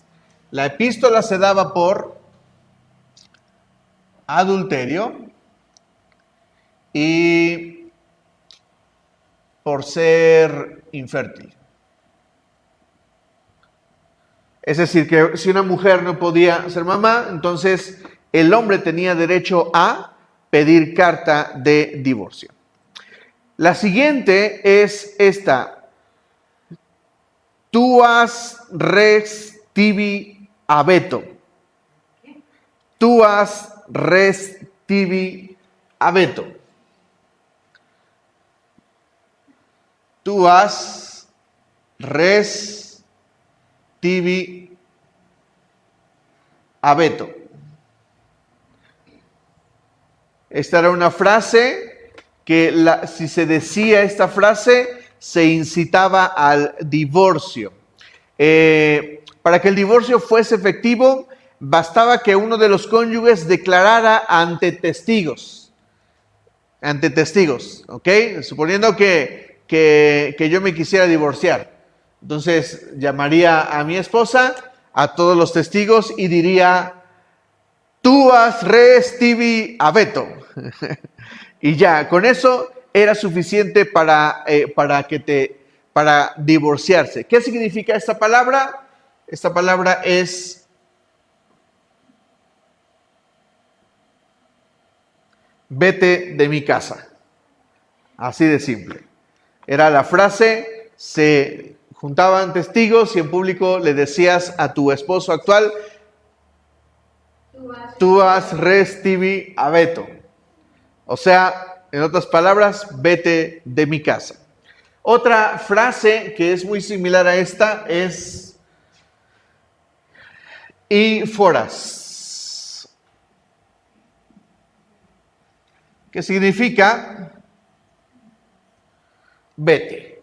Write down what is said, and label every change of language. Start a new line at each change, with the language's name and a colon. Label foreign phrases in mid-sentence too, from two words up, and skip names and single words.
Spanish: La epístola se daba por adulterio y por ser infértil. Es decir, que si una mujer no podía ser mamá, entonces el hombre tenía derecho a pedir carta de divorcio. La siguiente es esta.
Latin: Tuas res tibi abeto. Tuas res tibi abeto. Tuas res tibi abeto.
Spanish: Esta era una frase que si se decía esta frase, se incitaba al divorcio. Para que el divorcio fuese efectivo, bastaba que uno de los cónyuges declarara ante testigos. Ante testigos, ¿ok? Suponiendo que yo me quisiera divorciar. Entonces llamaría a mi esposa, a todos los testigos y diría,
Latin: tuas res tibi abeto.
Spanish: Y ya, con eso era suficiente para divorciarse. ¿Qué significa esta palabra? Esta palabra es vete de mi casa. Así de simple. Era la frase, se juntaban testigos y en público le decías a tu esposo actual,
Latin: tuas res tibi abeto.
Spanish: O sea, en otras palabras, vete de mi casa. Otra frase que es muy similar a esta es
Latin: y foras,
Spanish: que significa vete.